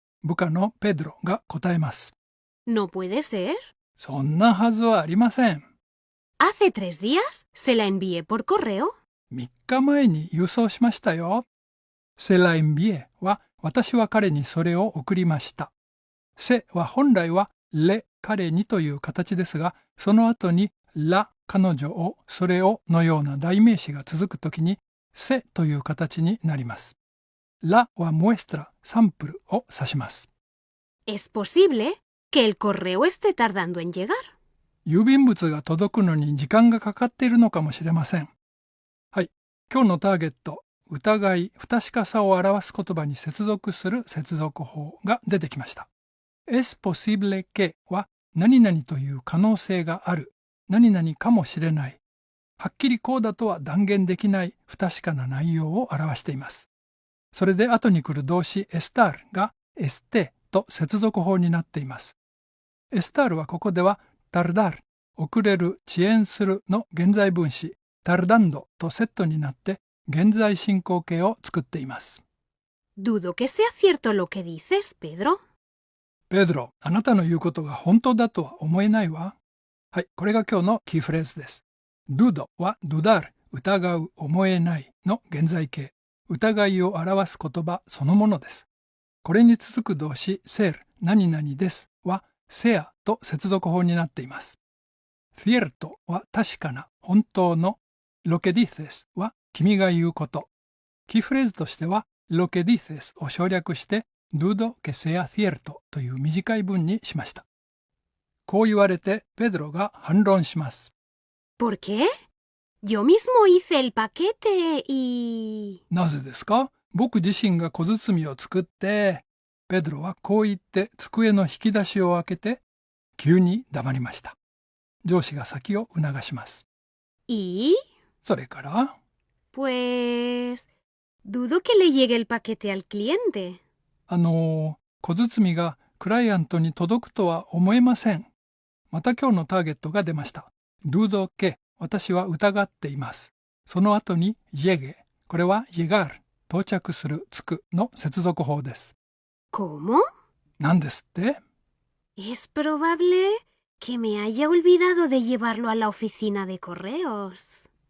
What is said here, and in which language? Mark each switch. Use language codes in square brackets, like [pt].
[ja] 部下のペドロが答えます。 [es] No puede ser. [ja] そんなはずはありません。 [es] Hace 3 días se la envié por correo. [ja] 3日前に郵送しましたよ。 [es] Se la envié [ja] は私は彼にそれを送りました。 Seは本来はle彼にという形ですが、その後にla彼女をそれをのような代名詞が続くときにseという形になります。 la はmuestraサンプルを指します。 [es] Es posible que el correo esté tardando en llegar. [ja] 郵便物が届くのに時間がかかっているのかもしれません。はい、今日のターゲット、疑い、不確かさを表す言葉に接続する接続法が出てきました。 [es] Es posible que [ja] は何々という可能性がある、何々かもしれない、はっきりこうだとは断言できない不確かな内容を表しています。それで後に来る動詞 estar が este と接続法になっています。 estar はここではtardar、遅れる、遅延するの現在分詞、tardando とセットになって現在進行形を作っています。 [es] Dudo que sea cierto lo que dices, Pedro. [ja] ペドロ、あなたの言うことが本当だとは思えないわ。はい、これが今日のキーフレーズです。dudo は dudar、疑う、思えないの現在形、疑いを表す言葉そのものです。これに続く動詞 ser、何々ですは sea と接続法になっています。 cierto は確かな、本当の。 [es] lo que dices [ja] は君が言うこと。キーフレーズとしては [es] lo que dices [ja] を省略して [es] dudo que sea cierto [ja] という短い文にしました。こう言われてペドロが反論します。 [es] ¿Por qué? Yo mismo hice el paquete y... [ja] なぜですか？僕自身が小包を作って、ペドロはこう言って机の引き出しを開けて、急に黙りました。上司が先を促します。 [es] ¿Y? [ja] それから、 [es] Pues... dudo que le llegue el paquete al cliente. [ja] 小包がクライアントに届くとは思えません。また今日のターゲットが出ました。 [es] dudo que [ja] 私は疑っています。その後に llegue。これは llegar、到着する、着くの接続法です。 [es] ¿Cómo? [ja] 何ですって？ [es] Es probable que me haya olvidado de llevarlo a la oficina de correos.